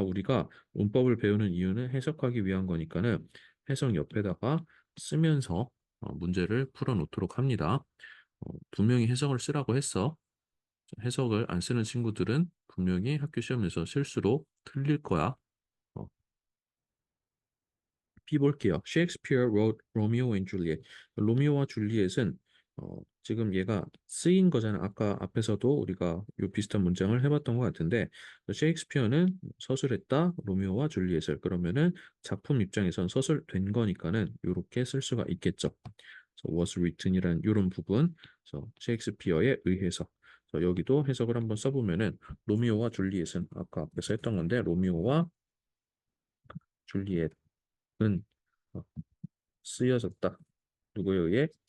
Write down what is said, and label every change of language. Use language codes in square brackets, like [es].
[ko] 우리가 문법을 배우는 이유는 해석하기 위한 거니까는 해석 옆에다가 쓰면서 문제를 풀어놓도록 합니다. 분명히 해석을 쓰라고 했어. 해석을 안 쓰는 친구들은 분명히 학교 시험에서 실수로 틀릴 거야. 어, B 볼게요. [en] Shakespeare wrote Romeo and Juliet. [ko] 로미오와 줄리엣은 지금 얘가 쓰인 거잖아. 아까 앞에서도 우리가 요 비슷한 문장을 해봤던 것 같은데 셰익스피어는 서술했다 로미오와 줄리엣을 그러면은 작품 입장에선 서술된 거니까는 이렇게 쓸 수가 있겠죠. 그래서 [en] was written [ko] 이라는 이런 부분, 그래서 셰익스피어에 의해서 여기도 해석을 한번 써보면은 로미오와 줄리엣은 아까 앞에서 했던 건데 로미오와 줄리엣은 어, 쓰여졌다. 누구에 의해?